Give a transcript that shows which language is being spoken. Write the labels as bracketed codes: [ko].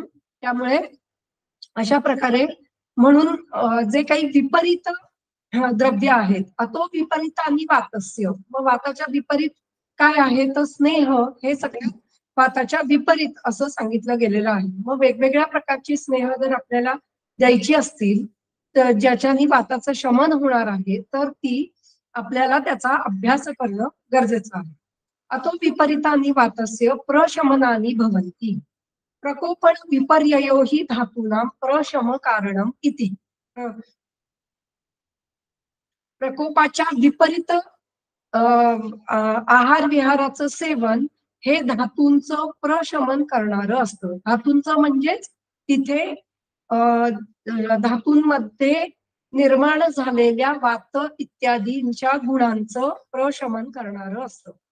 [mr] त्यामुळे अशा प्रकारे म्हणून जे काही विपरीत द्रव्य आहेत, [sa] अतो विपरीत [mr] आणि वातस्य, मग वाताच्या विपरीत काय आहे तर स्नेह हे सगळ्यात वाताच्या विपरीत असं सांगितलं गेलेलं आहे. मग वेगवेगळ्या प्रकारची स्नेह जर आपल्याला द्यायची असतील तर ज्याच्यानी वाताचं शमन होणार आहे तर ती आपल्याला त्याचा अभ्यास करणं गरजेचं आहे. [sa] अतो विपरीतानि वातस्य प्रशमनानि भवन्ति, प्रकोपण विपर्ययो हि धातूनां प्रशम कारणम इति. [mr] प्रकोपाच्या विपरीत आहार विहाराचं सेवन हे धातूंचं प्रशमन करणारं असतं. धातूंचं म्हणजेच तिथे धातूंमध्ये निर्माण झालेल्या वात इत्यादींच्या गुणांचं प्रशमन करणारं असतं.